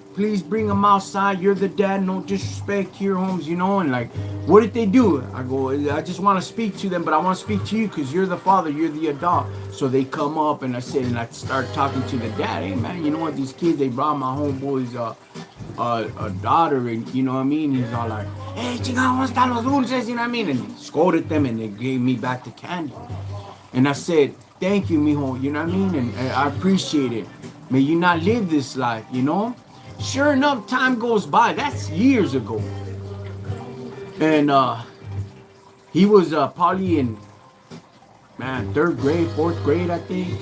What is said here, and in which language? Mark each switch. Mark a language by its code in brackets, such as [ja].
[en] Please bring them outside. You're the dad. No disrespect here, Holmes, And like, what did they do? I go, I just want to speak to them, but I want to speak to you because you're the father. You're the adult. So they come up and I said, and I start talking to the dad. Hey, man, you know what? These kids, they brought my homeboy's a daughter, and you know what I mean? He's all like, hey, [es] chingado, ¿dónde están los dulces? [en] You know what I mean? And he scolded them and they gave me back the candy. And I said, thank you, mijo, you know what I mean? And I appreciate it. May you not live this life, Sure enough, time goes by. That's years ago. And he was probably in, third grade, fourth grade, I think.